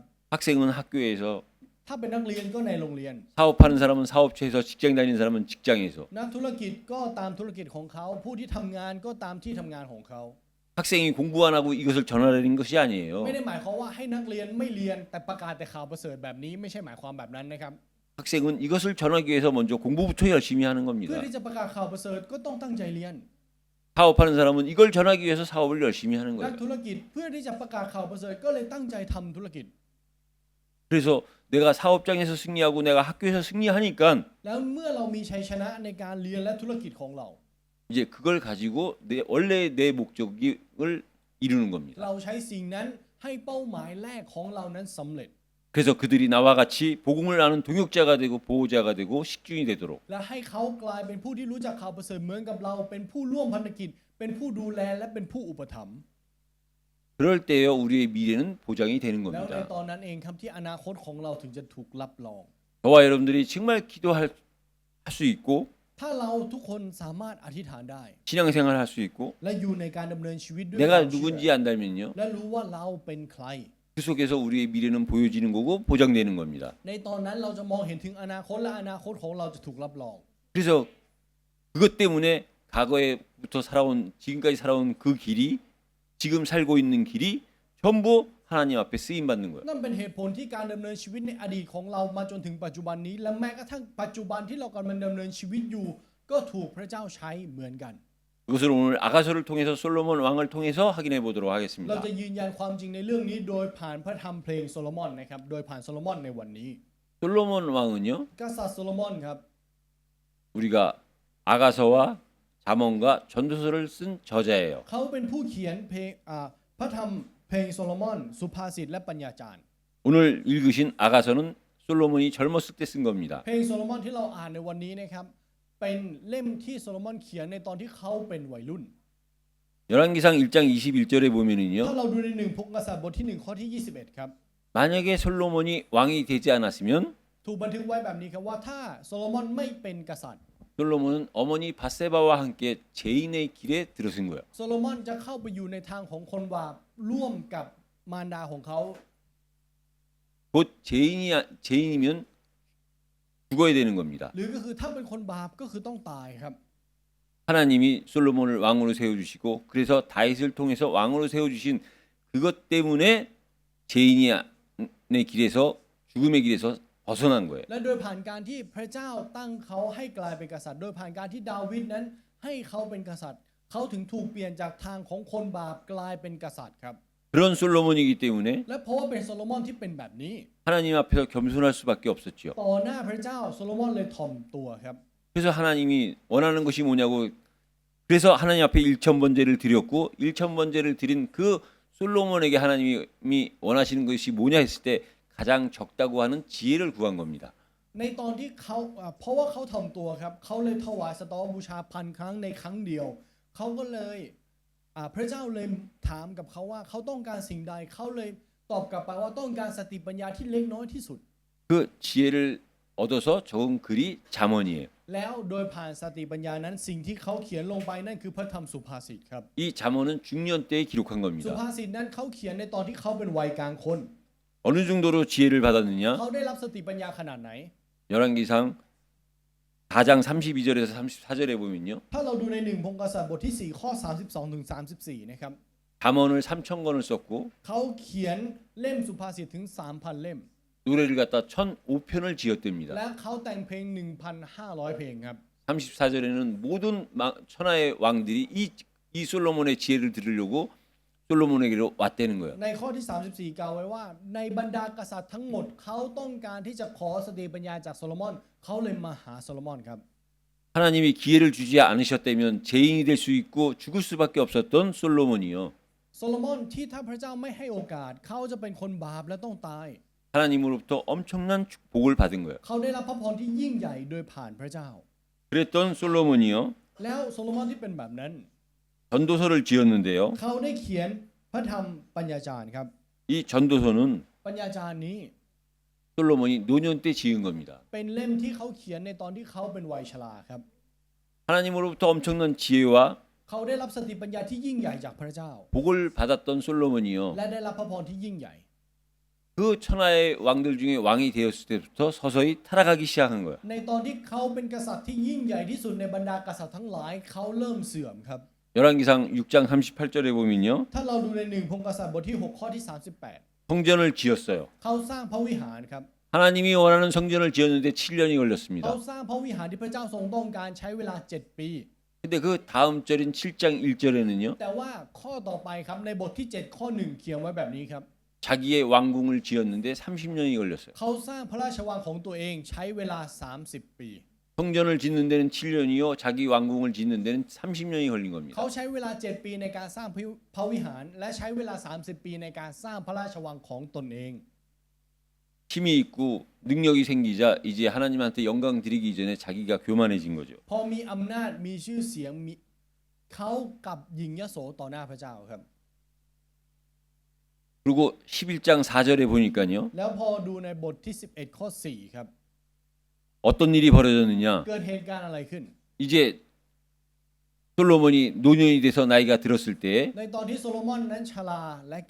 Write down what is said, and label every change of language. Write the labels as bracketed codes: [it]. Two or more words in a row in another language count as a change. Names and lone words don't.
[ko] 학생은 학교에서 [th] ถ้าเป็นนักเรียนก็ในโรงเรียน [ko] 사업하는 사람은 사업체에서 직장 다니는 사람은 직장에서 [th] นักธุรกิจก็ตามธุรกิจของเขา ผู้ที่ทำงานก็ตามที่ทำงานของเขา [ko] 학생이 공부 안 하고 이것을 전하려는 것이 아니에요. [th] ไม่ได้หมายความว่าให้นักเรียนไม่เรียนแต่ประกาศแต่ข่าวประเสริฐแบบนี้ไม่ใช่หมายความแบบนั้นนะครับ [ko] 학생은 이것을 전하기 위해서 먼저 공부부터 열심히 하는 [th] เพื่อ [ko] 겁니다. [th] ที่จะประกาศข่าวประเสริฐก็ต้องตั้งใจเรียน [ko] 사업하는 사람은 이걸 전하기 위해서 사업을 열심히 하는 [th] นัก [ko] 거예요. [th] ธุรกิจเพื่อที่จะประกาศข่าวประเสริฐก็เลยตั้งใจทำธุรกิจ [ko] 그래서 내가 사업장에서 승리하고 내가 학교에서 승리하니까 [th] แล้วเมื่อเรามีชัยชนะในการเรียนและธุรกิจของเรา [ko] 이제 그걸 가지고 원래 내 목적을 이루는 겁니다. [th] เราใช้สิ่งนั้นให้เป้าหมายแรกของเรานั้นสำเร็จ [ko] 그래서 그들이 나와 같이 복음을 아는 동역자가 되고 보호자가 되고 식주인이 되도록 [th] และให้เขากลายเป็นผู้ที่รู้จักข่าวประเสริฐเหมือนกับเราเป็นผู้ร่วมพันธกิจเป็นผู้ดูแลและเป็นผู้อุปถัมภ์ [ko] 그럴 때요 우리의 미래는 보장이 되는 [th] แล้วใน [ko] 겁니다. [th] ตอนนั้นเองครับที่อนาคตของเราถึงจะถูกรับรอง [ko] 저와 여러분들이 정말 기도할 수 있고 [th] ถ้าเราทุกคนสามารถอธิษฐานได้ [ko] 신앙생활 할 수 있고 [th] และอยู่ในการดำเนินชีวิตด้วย [ko] 내가 [th] ความเชื่อ [ko] 누군지 안다면요 [th] และรู้ว่าเราเป็นใคร [ko] 그 그 속에서 우리의 미래는 보여지는 거고 보장되는 겁니다. [th] ในตอนนั้นเราจะมองเห็นถึงอนาคตและอนาคตของเราจะถูกรับรอง [ko] 그래서 그것 때문에 과거에부터 살아온 지금까지 살아온 그 길이 지금 살고 있는 길이 전부 하나님 앞에 쓰임 받는 거예요. [th] นั่นเป็นเหตุผลที่การดำเนินชีวิตในอดีตของเรามาจนถึงปัจจุบันนี้ และแม้กระทั่งปัจจุบันที่เรากำลังดำเนินชีวิตอยู่ ก็ถูกพระเจ้าใช้เหมือนกัน [ko] 그것을 오늘 아가서를 통해서 솔로몬 왕을 통해서 확인해 보도록 [th] เรา [ko] 하겠습니다. [th] จะยืนยันความจริงในเรื่องนี้โดยผ่านพระธรรมเพลงโซโลมอนนะครับโดยผ่านโซโลมอนในวันนี้ [ko] 솔로몬 왕은요, [th] กษัตริย์โซโลมอนครับ [ko] 우리가 아가서와 잠언과 전도서를 쓴 저자예요. [th] เขาเป็นผู้เขียนเพลงพระธรรมเพลงโซโลมอนสุภาษิตและปัญญาจารย์ [ko] 오늘 읽으신 아가서는 솔로몬이 젊었을 때 쓴 겁니다. [th] เพลงโซโลมอนที่เราอ่านในวันนี้นะครับเป็นเล่มที่โซโลมอนเขียนในตอนที่เขาเป็นวัยรุ่น [ko] 열왕기상 1장 21절에 보면은요, [th] ถ้าเราดูในหนึ่งพงศ์กษัตริย์บทที่1ข้อที่ 21 ครับ [ko] 만약에 솔로몬이 왕이 되지 않았으면 [th] ถูกบันทึกไว้แบบนี้ครับว่าถ้าโซโลมอนไม่เป็นกษัตริย์ [ko] 솔로몬은 어머니 바세바와 함께 죄인의 길에 들어선 거예요. [th] โซโลมอนจะเข้าไปอยู่ในทางของคนบาปร่วมกับมารดาของเขา [ko] 곧 죄인이면 죽어야 되는 겁니다. [th] หรือก็คือถ้าเป็นคนบาปก็คือต้องตายครับ [ko] 하나님이 솔로몬을 왕으로 세워주시고 그래서 다윗을 통해서 왕으로 세워주신 그것 때문에 죄인의 길에서 죽음의 길에서 벗어난 거예요. [th] และโดยผ่านการที่พระเจ้าตั้งเขาให้กลายเป็นกษัตริย์ โดยผ่านการที่ดาวิดนั้นให้เขาเป็นกษัตริย์ เขาถึงถูกเปลี่ยนจากทางของคนบาปกลายเป็นกษัตริย์ครับ [ko] 그런 솔로몬이기 때문에 [th] และเพราะว่าเป็นโซโลมอนที่เป็นแบบนี้ [ko] 하나님 앞에서 겸손할 수밖에 없었죠. [th] ต่อหน้าพระเจ้าโซโลมอนเลยถ่อมตัวครับ [ko] 그래서 하나님이 원하는 것이 뭐냐고 그래서 하나님 앞에 일천번제를 드렸고 일천번제를 드린 그 솔로몬에게 하나님이 원하시는 것이 뭐냐 했을 때 가장 적다고 하는 지혜를 구한 겁니다. [th] ในตอนที่เขาเพราะว่าเขาถ่อมตัวครับเขาเลยถวายสตอบูชา1,000 ครั้งในครั้งเดียวเขาก็เลยพระเจ้าเลยถามกับเขาว่าเขาต้องการสิ่งใดเขาเลยตอบกลับไปว่าต้องการสติปัญญาที่เล็กน้อยที่สุด [ko] 그 지혜를 얻어서 적은 글이 잠언이에요. [th] แล้วโดยผ่านสติปัญญานั้นสิ่งที่เขาเขียนลงไปนั่นคือพระธรรมสุภาษิตครับ [ko] 이 잠언은 중년 때에 기록한 [th] สุ [ko] 겁니다. [th] ภาษิตนั้นเขาเขียนในตอนที่เขาเป็นวัยกลางคน [ko] 어느 정도로 지혜를 받았느냐? [th] เขาได้รับสติปัญญาขนาดไหน [ko] 열왕기상 4장 32절에서 34절에 보면요. [th] ถ้าเราดูในหนึ่งพงศ์กษัตริย์บทที่4ข้อ32ถึง34นะครับ [ko] 잠언을 3,000권을 썼고 [th] เขาเขียนเล่มสุภาษิตถึง 3,000 เล่ม [ko] 노래를 갖다 1,005편을 지었답니다. [th] และเขาแต่งเพลง 1,500 เพลงครับ [ko] 34절에는 모든 천하의 왕들이 이 솔로몬의 지혜를 들으려고 솔로몬에게로 왔다는 거예요. [th] ในข้อที่ 34 กล่าวไว้ว่าในบรรดากษัตริย์ทั้งหมดเขาต้องการที่จะขอสติปัญญาจากโซโลมอนเขาเลยมาหาโซโลมอนครับ [ko] 하나님이 기회를 주지 않으셨다면 죄인이 될 수 있고 죽을 수밖에 없었던 솔로몬이요. [th] โซโลมอนที่ถ้าพระเจ้าไม่ให้โอกาสเขาจะเป็นคนบาปและต้องตาย [ko] 하나님으로부터 엄청난 축복을 받은 거예요. [th] เขาได้รับพระพรที่ยิ่งใหญ่โดยผ่านพระเจ้า [ko] 그랬던 솔로몬이요. [th] แล้วโซโลมอนที่เป็นแบบนั้น [ko] 전도서를 지었는데요. [th] เขาได้เขียนพระธรรมปัญญาจารย์ครับ [ko] 이 전도서는 [th] ปัญญาจารย์นี้ [ko] 솔로몬이 노년 때 지은 겁니다. [th] เป็นเล่มที่เขาเขียนในตอนที่เขาเป็นวัยชราครับ [ko] 하나님으로부터 엄청난 지혜와 [th] เขาได้รับสติปัญญาที่ยิ่งใหญ่จากพระเจ้า [ko] 복을 받았던 솔로몬이요. [th] และได้รับพระพรที่ยิ่งใหญ่ [ko] 그 천하의 왕들 중에 왕이 되었을 때부터 서서히 타락하기 시작한 거예요. [th] ในตอนที่เขาเป็นกษัตริย์ที่ยิ่งใหญ่ที่สุดในบรรดากษัตริย์ทั้งหลายเขาเริ่มเสื่อมครับ [ko] 열왕기상 6장 38절에 보면요. [th] ถ้าเราดูในหนึ่งพงศ์กษัตริย์บทที่6ข้อที่ [ko] 성전을 지었어요. [th] 38 เขาสร้างพระวิหารครับ [ko] 하나님이 원하는 성전을 지었는데 7년이 [th] เขา [ko] 걸렸습니다. [th] สร้างพระวิหารที่พระเจ้าทรงต้องการใช้เวลา7 ปี [ko] 근데 그 다음 절인 7장 1절에는요. [th] แต่ว่าข้อต่อไปครับในบทที่7ข้อ1เขียนไว้แบบนี้ครับ [ko] 자기의 왕궁을 지었는데 30년이 걸렸어요. [th] เขาสร้างพระราชวังของตัวเองใช้เวลา30 ปี [ko] 성전을 짓는 데는 7년이요. 자기 왕궁을 짓는 데는 30년이 걸린 겁니다. [th] เขาใช้เวลา7 ปีในการสร้างพระวิหาร และใช้เวลา30 ปีในการสร้างพระราชวังของตนเอง [ko] 힘이 있고 능력이 생기자 이제 하나님한테 영광 드리기 전에 자기가 교만해진 거죠. [th] พอมีอำนาจมีชื่อเสียงเขากับหญิงยโสต่อหน้าพระเจ้าครับ [ko] 그리고 11장 4절에 보니까요. [th] แล้วพอดูในบทที่11ข้อ4ครับ [ko] 어떤 일이 벌어졌느냐. [th] เกิดเหตุการณ์อะไรขึ้น [ko] 이제 솔로몬이 노년이 돼서 나이가 들었을 때